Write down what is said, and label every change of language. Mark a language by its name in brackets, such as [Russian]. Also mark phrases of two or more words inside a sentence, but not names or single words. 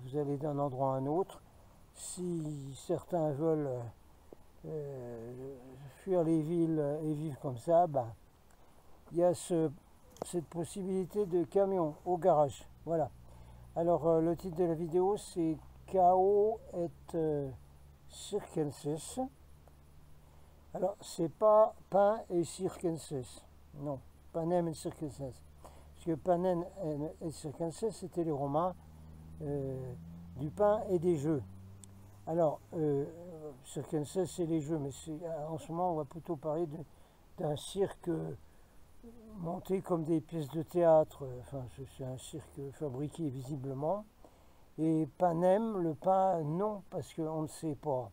[French] Vous allez d'un endroit à un autre. Si certains veulent fuir les villes et vivre comme ça, ben, il y a cette possibilité de camion au garage. Voilà. Alors le titre de la vidéo c'est Chaos et Circenses. Alors c'est pas pain et circenses. Non, [Latin] panem et circenses. [French] Parce que [Latin] panem et circenses [French] c'était les Romains, du pain et des jeux. Alors circenses c'est les jeux, mais en ce moment on va plutôt parler d'un cirque monté comme des pièces de théâtre. Enfin, c'est un cirque fabriqué visiblement. Et panem, le pain, non, parce qu'on ne sait pas.